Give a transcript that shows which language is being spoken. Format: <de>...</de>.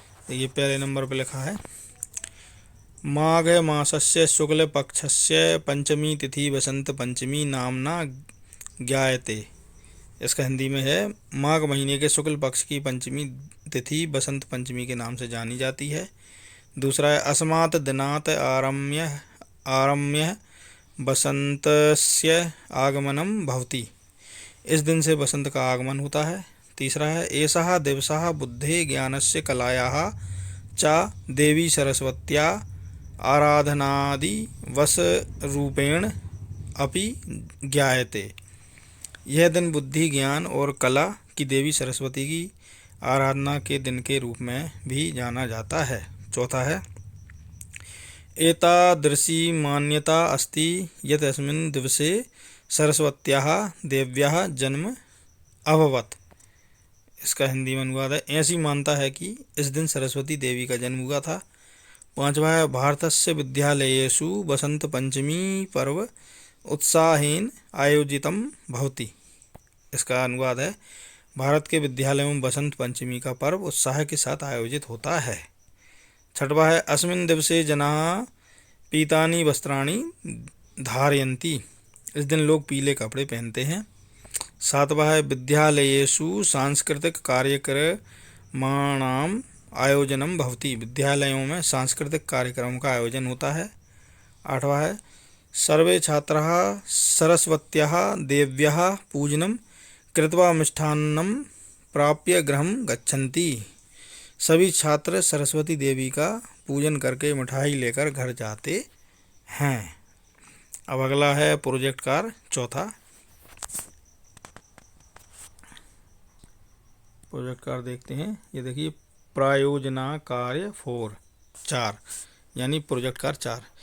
<hi>ये पहले नंबर पे लिखा है,</hi> <sa>माघ मासस्य शुक्ल पक्षस्य पंचमी तिथि वसंत पंचमी नामना ज्ञायते।</sa> <hi>इसका हिंदी में है, माघ महीने के शुक्ल पक्ष की पंचमी तिथि बसंत पंचमी के नाम से जानी जाती है। दूसरा है,</hi> <sa>अस्मात् दिनात् आरम्य बसंतस्य आगमनम भवति।</sa> <hi>इस दिन से बसंत का आगमन होता है। तीसरा है,</hi> <sa>एषः दिवसः बुद्धे ज्ञानस्य कलायाः च देवी सरस्वत्या आराधनादिवस रूपेण अपि ज्ञायते।</sa> <hi>यह दिन बुद्धि, ज्ञान और कला की देवी सरस्वती की आराधना के दिन के रूप में भी जाना जाता है। चौथा है,</hi> <sa>एतादृशी मान्यता अस्ति यत् अस्मिन् दिवसे सरस्वत्याः देव्याः जन्म अभवत्।</sa> <hi>इसका हिंदी में अनुवाद है, ऐसी मानता है कि इस दिन सरस्वती देवी का जन्म हुआ था। पांचवा है,</hi> <sa>भारतस्य विद्यालयेषु वसंत पंचमी पर्व उत्साहेन आयोजितम भवति।</sa> <hi>इसका अनुवाद है, भारत के विद्यालयों में बसंत पंचमी का पर्व उत्साह के साथ आयोजित होता है। छठवा है,</hi> <sa>अस्मिन् दिवसे जनाः पीतानि वस्त्राणि धारयन्ति।</sa> <hi>इस दिन लोग पीले कपड़े पहनते हैं। सातवां है,</hi> <sa>विद्यालयेषु सांस्कृतिक कार्यक्रमाणाम आयोजनम भवति।</sa> <hi>विद्यालयों में सांस्कृतिक कार्यक्रमों का आयोजन होता है। आठवां है,</hi> <sa>सर्वे छात्राः सरस्वत्याः देव्याः पूजनं कृत्वा मिष्टान्नं प्राप्य गृहं गच्छन्ति।</sa> <hi>सभी छात्र सरस्वती देवी का पूजन करके मिठाई लेकर घर जाते हैं। अब अगला है प्रोजेक्ट कार्य चौथा। प्रोजेक्ट कार्य देखते हैं। ये देखिए, प्रायोजना कार्य 4 यानी प्रोजेक्ट कार्य 4।</hi>